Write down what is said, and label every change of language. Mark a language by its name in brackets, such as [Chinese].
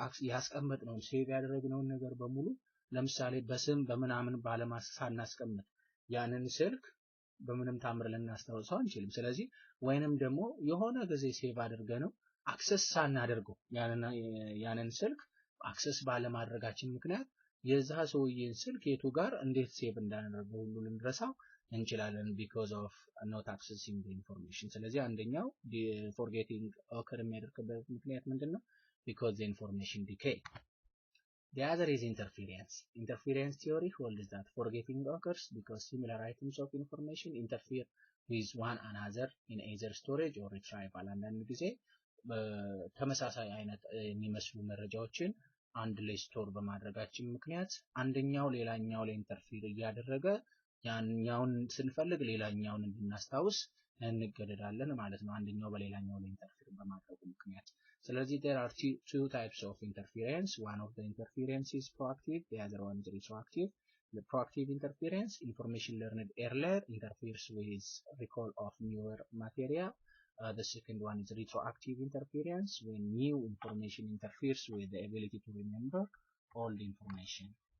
[Amharic] ያስቀመጥነውን ሴቭ ያደረግነውን ነገር በሙሉ ለምሳሌ በስም በምናምን ሳናስቀምጥ ያንን ስልክ በምንም ታምር ልናስታውሰው አንችልም። ስለዚህ ወይንም ደግሞ የሆነ ጊዜ ሴቭ አድርገነው አክሰስ ሳናደርገው ያንን ስልክ አክሰስ ባለማድረጋችን ምክንያት የዛ ሰውዬን ስልክ የቱ ጋር እንዴት ሴቭ እንዳደረገው ሁሉ ልንረሳው እንችላለን [English] because of not accessing the information. [Amharic] ስለዚህ አንደኛው [English] forgetting occur [Amharic] የሚያደርግበት ምክንያት ምንድነው? [English] Because the information decay. The other is interference. Interference theory holds that forgetting occurs because similar items of information interfere with one another in either storage or retrieval. [Amharic] አንዳንድ ጊዜ ተመሳሳይ አይነት የሚመስሉ መረጃዎችን አንድ ላይ ስቶር በማድረጋችን ምክንያት አንደኛው ሌላኛው ላይ ኢንተርፊር እያደረገ ያኛውን ስንፈልግ ሌላኛውን እንድናስታውስ እንገደዳለን ማለት ነው። አንደኛው በሌላኛው ላይ ኢንተርፊር በማድረጉ ምክንያት። ስለዚህ [English] there are two types of interference. One of the interference is proactive, the other one is retroactive. The proactive interference, information learned earlier, interferes with recall of newer material. The second one is retroactive interference, when new information interferes with the ability to remember old information.